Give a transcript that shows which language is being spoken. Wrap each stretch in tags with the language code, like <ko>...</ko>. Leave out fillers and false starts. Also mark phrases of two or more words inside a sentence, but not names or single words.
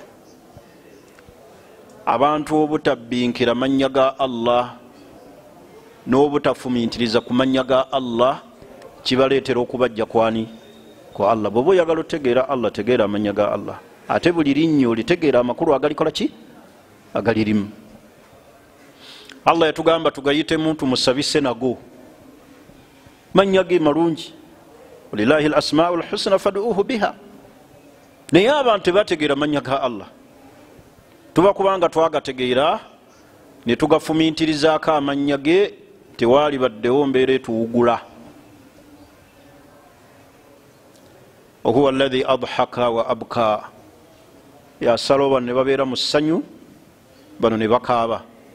<lg>Abantu obutabbinkira manya ga Allah n'obutafumintiriza ku manya ga Allah kibaleetera okubajja kwani? Kwa Allah. Bw'oba oyagala otegeera Allah, tegeera amanya ga Allah, ate buli linnyo olitegeera amakulu agalikola ki? Agalirimu. Allah yatugamba tugayite muntu musabise nago, manya ge malungi.</lg> <ar>ولله الأسماء الحسنى فادعوه بها.</ar> <lg>Naye abantu tebategeera manya ga Allah, tuba kubanga twagategeera ne tugafumintirizaako amanya ge, tewaali baddewo mbeera etuwugula.</lg> <ar>هو الذي أضحك وأبكى,</ar> <lg>yasala bano ne babeera mu ssanyu, bano ne bakaaba.</lg>